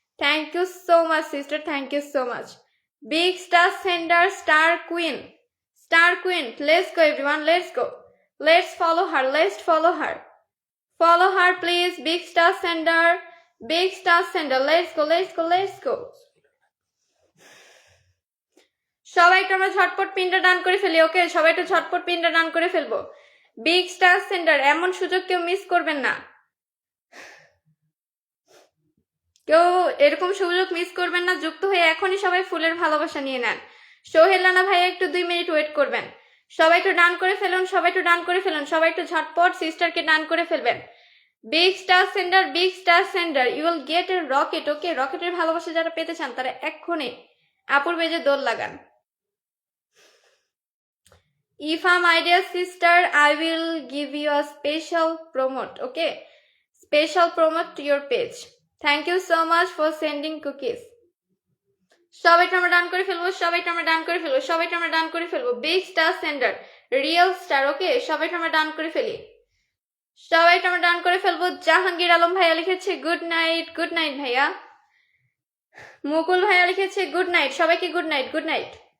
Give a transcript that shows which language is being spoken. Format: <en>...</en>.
<en>Thank you so much sister, thank you so much. Big star sender, star queen, Star Queen, let's go everyone, let's go. Let's follow her, let's follow her. Follow her please, big star sender, big star sender, let's go, let's go, let's go.</en> <bn>সবাই একটু আমরা ঝটপট পিনটা ডান করে ফেলি, ওকে? সবাই একটু ঝটপট পিনটা ডান করে ফেলবো। বিগ স্টার সেন্টার, এমন সুযোগ কেউ মিস করবেন না, কেউ এরকম সুযোগ মিস করবেন না। যুক্ত হয়ে এখনই সবাই ফুলের ভালোবাসা নিয়ে নেন। সোহেল রানা ভাই একটু 2 মিনিট ওয়েট করবেন। সবাই একটু ডান করে ফেলুন, সবাই একটু ডান করে ফেলুন, সবাই একটু ঝটপট সিস্টারকে ডান করে ফেলবেন।</bn> <en>Big star centre, big star centre, you will get a rocket, okay?</en> <bn>রকেটের ভালোবাসা যারা পেতে চান তারা এক্ষুনি আপুর পেজে দোল লাগান।</bn> <en>If I'm my dear sister, I will give you a special promote, okay? Special promote to your page. Thank you so much for sending cookies.</en> <bn>সবাইকে আমরা ডান করে ফেলবো, সবাইকে আমরা ডান করে ফেলবো, সবাইকে আমরা ডান করে ফেলবো।</bn> <en>big star centre, real star,</en> <bn>ওকে? সবাইকে আমরা ডান করে ফেলি, সবাইকে আমরা ডান করে ফেলবো। জাহাঙ্গীর আলম ভাইয়া লিখেছে গুড নাইট ভাইয়া। মুকুল ভাইয়া লিখেছে গুড নাইট, সবাইকে গুড নাইট, গুড নাইট।</bn>